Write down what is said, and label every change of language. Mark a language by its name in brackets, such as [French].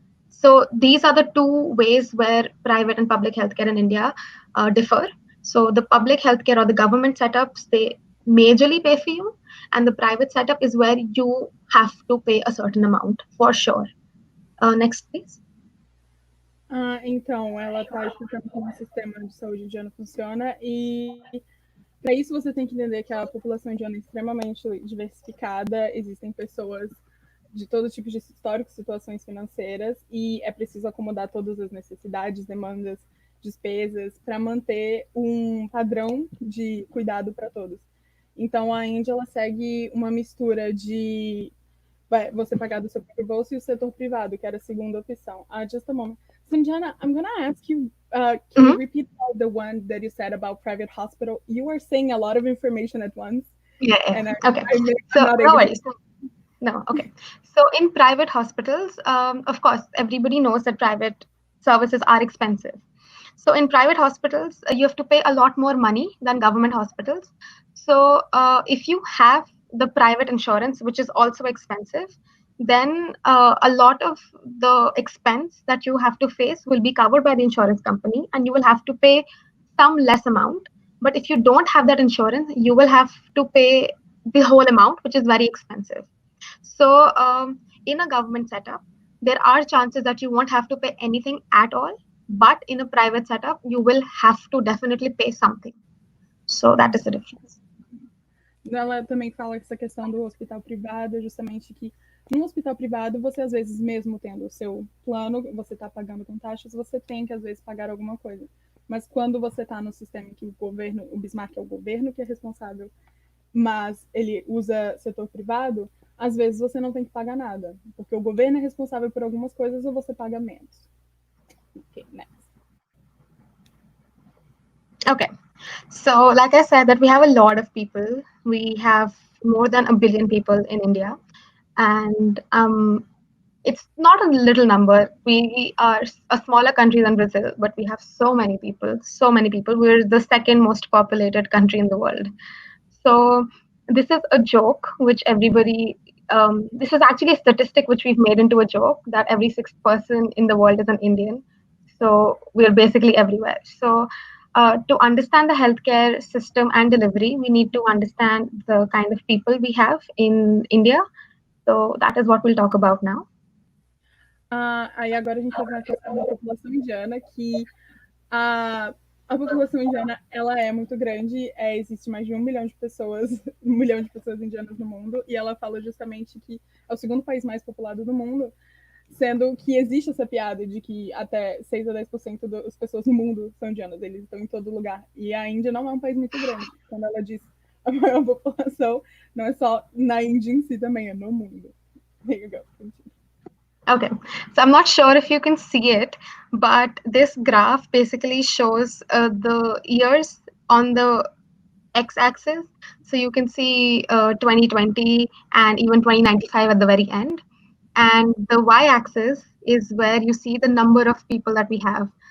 [English] So these are the two ways where private and public healthcare in India differ. So the public healthcare or the government setups, they majorly pay for you, and the private setup is where you have to pay a certain amount for sure. Next, please. [Portuguese] Então, ela está explicando como o sistema de saúde indiano funciona e para isso você tem que entender que a população indiana é extremamente diversificada, existem pessoas de todo tipo de histórico, situações financeiras e é preciso acomodar todas as necessidades, demandas, despesas para manter um padrão de cuidado para todos. Então, a Índia ela segue uma mistura de você pagar do seu próprio bolso e o setor privado, que era a segunda opção. [English] Just a moment. Sanjena, I'm going to ask you, can you repeat the one that you said about private hospital? You were saying a lot of information at once. Yeah. Okay. So no worries. No, okay. So in private hospitals, of course, everybody knows that private services are expensive. So in private hospitals, you have to pay a lot more money than government hospitals. So if you have the private insurance, which is also expensive, then a lot of the expense that you have to face will be covered by the insurance company, and you will have to pay some less amount. But if you don't have that insurance, you will have to pay the whole amount, which is very expensive. So in a government setup, there are chances that you won't have to pay anything at all. But in a private setup, you will have to definitely pay something. So that is the difference. [Portuguese] Ela também fala essa questão do hospital privado, justamente que no hospital privado, você às vezes, mesmo tendo o seu plano, você está pagando com taxas, você tem que às vezes pagar alguma coisa. Mas quando você está no sistema que o governo, o Bismarck é o governo que é responsável, mas ele usa setor privado, às vezes você não tem que pagar nada, porque o governo é responsável por algumas coisas ou você paga menos. [English] Okay, next. Okay. So, like I said, that we have a lot of people. We have more than 1 billion people in India, and it's not a little number. We are a smaller country than Brazil, but we have so many people. We're the second most populated country in the world. So this is a joke which everybody this is actually a statistic which we've made into a joke that every sixth person in the world is an Indian. So we're basically everywhere. So to understand the healthcare system and delivery, we need to understand the kind of people we have in India. So that is what we'll talk about now. [Portuguese] Aí agora a gente vai ver a questão da população indiana, que a população indiana ela é muito grande, existe mais de 1 milhão de pessoas, 1 milhão de pessoas indianas no mundo, e ela fala justamente que é o segundo país mais populado do mundo, sendo que existe essa piada de que até 6 a 10% das pessoas no mundo são indianas, eles estão em todo lugar. E a Índia não é um país muito grande. Quando ela diz a maior população, não é só na Índia em si também, é no mundo. [English] There you go. Okay, so I'm not sure if you can see it, but this graph basically shows the years on the x-axis. So you can see 2020 and even 2095 at the very end. And the y-axis is where you see the number of people that we have.